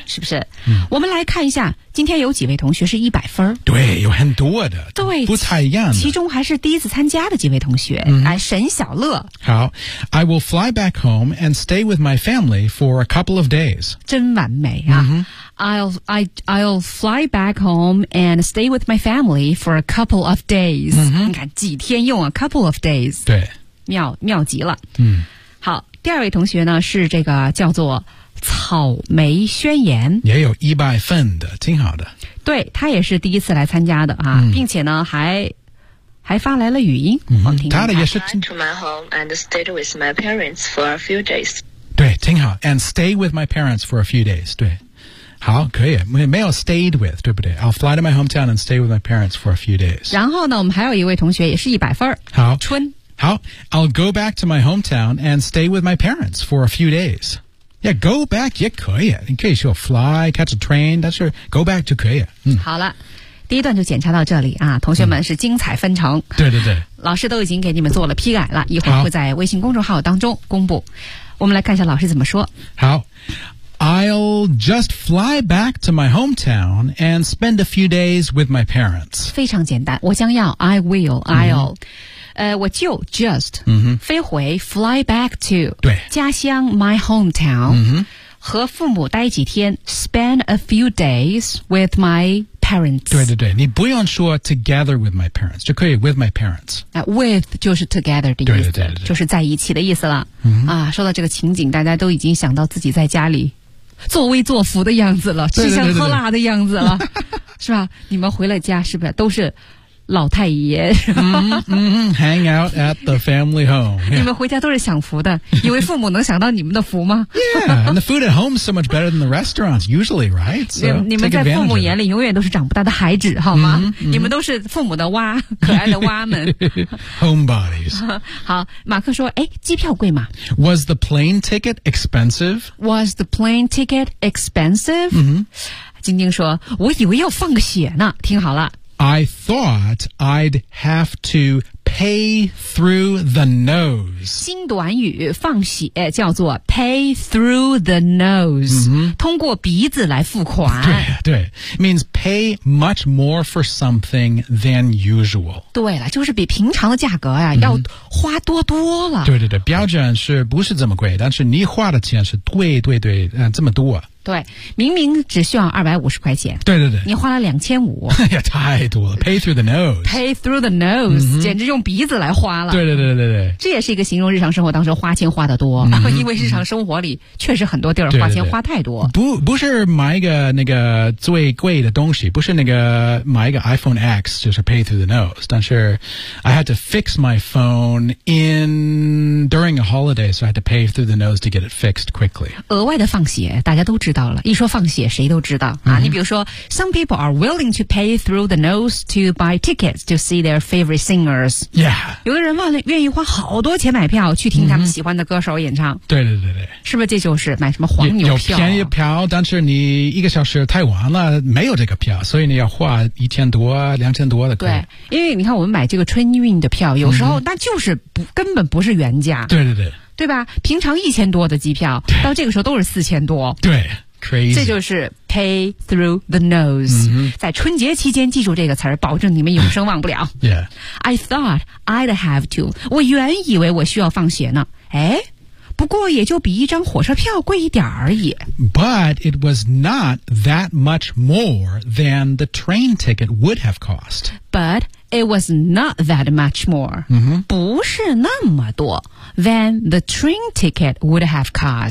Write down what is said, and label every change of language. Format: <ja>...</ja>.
<zh>是不是，我们来看一下今天有几位同学是100分，对，有很多的，对，不太一样的，其中还是第一次参加的几位同学，沈小乐，</zh> <en>好， I will fly back home and stay with my family for a couple of days，</en> <zh>真完美啊，</zh> <en>I'll fly back home and stay with my family for a couple of days、</en> <zh>你看几天用啊</zh> <en>couple of days，</en> <zh>对，妙极了，嗯，好，第二位同学呢是这个叫做草莓宣言，也有100份的，挺好的。对，他也是第一次来参加的啊，并且呢还发来了语音，他的也是。</zh> <en>I went to my home and stayed with my parents for a few days。</en> <zh>对，挺好。</zh> <en>And stay with my parents for a few days。</en> <zh>对，好，可以。没有</zh> <en>stayed with，</en> <zh>对不对</zh> <en>？I'll fly to my hometown and stay with my parents for a few days。</en> <zh>然后呢，我们还有一位同学也是100分，好，春。</zh> <en>好 ，I'll go back to my hometown and stay with my parents for a few days。</en> <zh>Yeah,</zh> <en>go back</en> <zh>也可以，你可以说</zh> <en>fly, catch a train,</en> <zh>但是 go back 就可以。好了，第一段就检查到这里啊，同学们是精彩纷呈。对对对，老师都已经给你们做了批改了，一会儿会在微信公众号当中公布。我们来看一下老师怎么说。</zh> <en>好 ，I'll just fly back to my hometown and spend a few days with my parents。</en> <zh>非常简单，我将要</zh> <en>I will I'll。</en> <zh>我就 just 飞回</zh> <en>fly back to</en> <zh>对</zh> <en>家乡 my hometown</en> <zh>和父母待几天</zh> <en>spend a few days with my parents</en> <zh>对对对，你不用说</zh> <en>together with my parents</en> <zh>就可以</zh> <en>with my parents</en> <zh>with 就是 together 的意思，对对对对，就是在一起的意思了，说到这个情景，大家都已经想到自己在家里作威作福的样子了，吃香喝辣的样子了，对对是吧，你们回了家是不是都是老太爷</zh> <en>hang out at the family home、</en> <zh>你们回家都是享福的，以为父母能享到你们的福吗</zh> <en>yeah, and the food at home is so much better than the restaurants usually, right? So,</en> <zh>你们在父母眼里永远都是长不大的孩子好吗你们都是父母的蛙，可爱的蛙们</zh> <en>homebodies</en> <zh>好，马克说，哎，机票贵吗？</zh> <en>Was the plane ticket expensive? Was the plane ticket expensive?</en> <zh>晶晶说，我以为要放个血呢，听好了，</zh> <en>I thought I'd have to pay through the nose.</en> <zh>新短语放血叫做</zh> <en>pay through the nose,</en> <zh>通过鼻子来付款。对对</zh> <en>,means pay much more for something than usual.</en> <zh>对了，就是比平常的价格呀要花多多了。对对对，标准是不是这么贵，但是你花的钱是对对对这么多。对，明明只需要250块钱，对对对，你花了2500，哎呀，太多了</zh> <en>，pay through the nose，pay through the nose，</en> <zh>简直用鼻子来花了，对对对对对，这也是一个形容日常生活当中花钱花得多，因为日常生活里确实很多地儿花钱花太多，对对对，不是买一个那个最贵的东西，不是那个买一个</zh> <en>iPhone X</en> <zh>就是</zh> <en>pay through the nose，</en> <zh>但是</zh> <en>I had to fix my phone during a holiday， so I had to pay through the nose to get it fixed quickly，</en> <zh>额外的放血，大家都知道。一说放血谁都知道啊！</zh> <en>你比如说 some people are willing to pay through the nose to buy tickets to see their favorite singers yeah</en> <zh>有的人愿意花好多钱买票去听他们喜欢的歌手演唱对对对对，是不是这就是买什么黄牛票有便宜票，但是你一个小时太晚了没有这个票，所以你要花1000多2000多的对，因为你看我们买这个春运的票有时候那就是不根本不是原价对对对对吧，平常1000多的机票到这个时候都是4000多对 crazy 这就是</zh> <en>pay through the nose</en> <zh>在春节期间记住这个词儿，保证你们永生忘不了</zh> <en>yeah I thought I'd have to</en> <zh>我原以为我需要放血呢，哎，不过也就比一张火车票贵一点而已。</zh> <en>But it was not that much more than the train ticket would have cost. But it was not that much more.、 Mm-hmm.</en> <zh>不是那么多</zh> <en>than the train ticket would have cost.</en>